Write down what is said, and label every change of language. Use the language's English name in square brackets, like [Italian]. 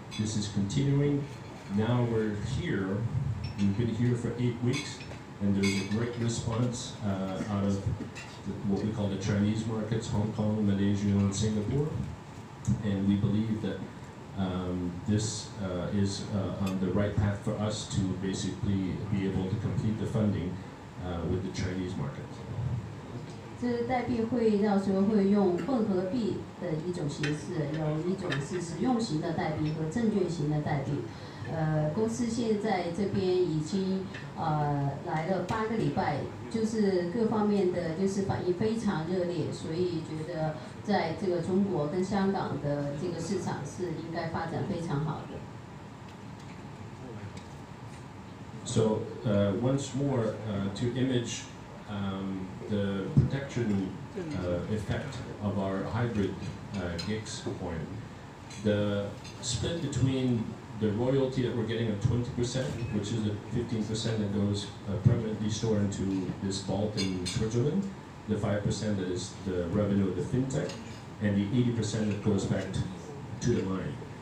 [English] This is continuing. Now we're here. We've been here for 8 weeks, and there's a great response out of what we call the Chinese markets, Hong Kong, Malaysia, and Singapore. And we believe that this is on the right path for us to basically be able to complete the funding with the Chinese market. [Chinese] 这代币会到时候会用混合币的一种形式，有一种是实用型的代币和证券型的代币。公司现在这边已经来了8个礼拜，就是各方面的就是反应非常热烈，所以觉得在这个中国跟香港的这个市场是应该发展非常好的。 [English] So once more to image the protection effect of our hybrid GICs coin. The split between the royalty that we're getting of 20%, which is the 15% that goes permanently stored into this vault in Switzerland, the 5% that is the revenue of the fintech, and the 80% that goes back to the mine.